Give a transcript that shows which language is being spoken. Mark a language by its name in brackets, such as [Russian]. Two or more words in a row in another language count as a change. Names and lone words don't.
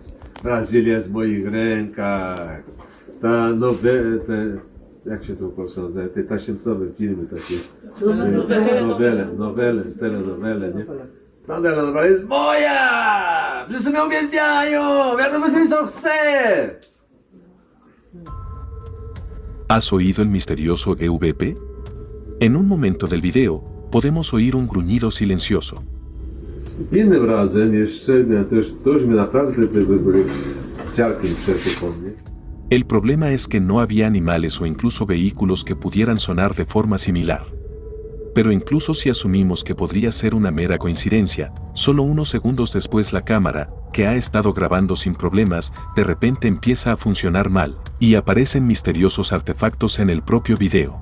[Polish] Brazylia jest w moich rękach. Ta jak się to po polsku nazywa, te tasiemcowe filmy takie. Telenowele, nie? Ta telenowela jest moja! Wszyscy mnie uwielbiają! Wiadomo sobie co chcę! [Spanish] ¿Has oído el misterioso EVP? En un momento del video, podemos oír un gruñido silencioso. [Polish] Innym razem jeszcze, to już mi naprawdę te były ciarki przeszły po mnie. [Spanish] El problema es que no había animales o incluso vehículos que pudieran sonar de forma similar. Pero incluso si asumimos que podría ser una mera coincidencia, solo unos segundos después la cámara, que ha estado grabando sin problemas, de repente empieza a funcionar mal, y aparecen misteriosos artefactos en el propio video.